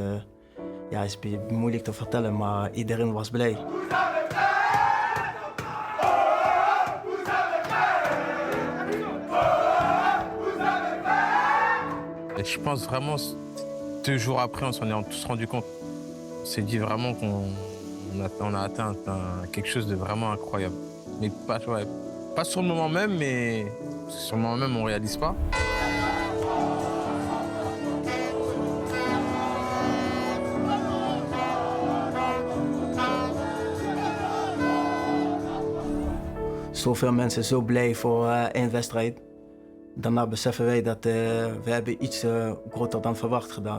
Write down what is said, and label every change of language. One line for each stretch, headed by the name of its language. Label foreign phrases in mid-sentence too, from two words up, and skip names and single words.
Dutch: ja, het is moeilijk te vertellen, maar iedereen was blij.
French: Et je pense vraiment, 2 jours après, on s'en est tous rendu compte. On s'est dit vraiment qu'on a atteint quelque chose de vraiment incroyable. Mais pas sur le moment même, mais sur le moment même, on ne réalise pas.
Dutch: Zoveel mensen zo blij voor één wedstrijd. Daarna beseffen wij dat we hebben iets groter dan verwacht gedaan.